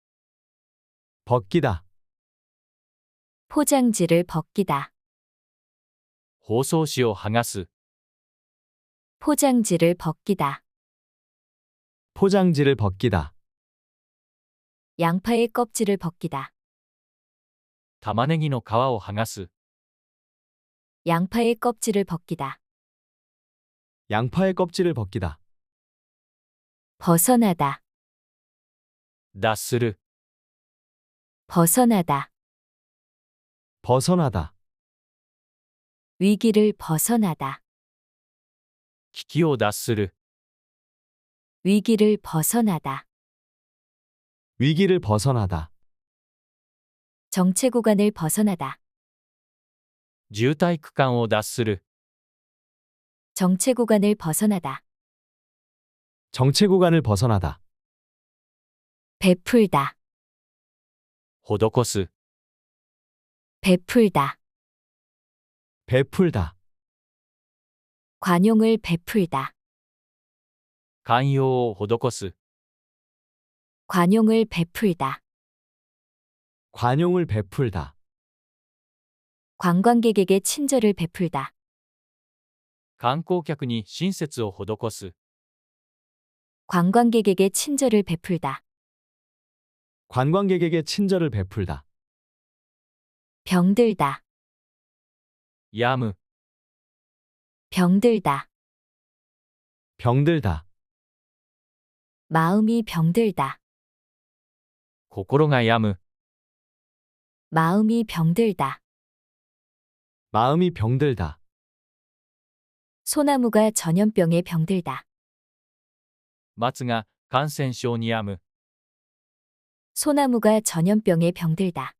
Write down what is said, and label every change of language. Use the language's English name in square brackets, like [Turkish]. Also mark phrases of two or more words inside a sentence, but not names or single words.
[Korean] 벗기다. 포장지를 벗기다. [Japanese] 包装紙を剥がす。 [Korean] 포장지를 벗기다. 포장지를 벗기다. 양파의 껍질을 벗기다. [Japanese] 玉ねぎの皮を剥がす。 [Korean] 양파의 껍질을 벗기다. 양파의 껍질을 벗기다. 벗어나다. [Japanese] 脱する。 [Korean] 벗어나다. 벗어나다. 위기를 벗어나다. [Japanese] 危機を脱する。 [Korean] 위기를 벗어나다. 위기를 벗어나다. 정체 구간을 벗어나다. [Japanese] 渋滞区間を脱する。 [Korean] 정체 구간을 벗어나다. 정체 구간을 벗어나다. 베풀다. [Japanese] 施す。 [Korean] 베풀다. 베풀다. 관용을 베풀다. [Japanese] 寛容を施す。 [Korean] 관용을 베풀다. 관용을 베풀다. 관광객에게 친절을 베풀다. [Japanese] 観光客に親切を施す。 [Korean] 관광객에게 친절을 베풀다. 관광객에게 친절을 베풀다. 병들다. [Japanese] 病む。 [Korean] 병들다. 병들다. 마음이 병들다. [Japanese] 心が病む。 [Korean] 마음이 병들다. 마음이 병들다. 소나무가 전염병에 병들다. [Japanese] 松が感染症に病む。 [Korean] 소나무가 전염병에 병들다.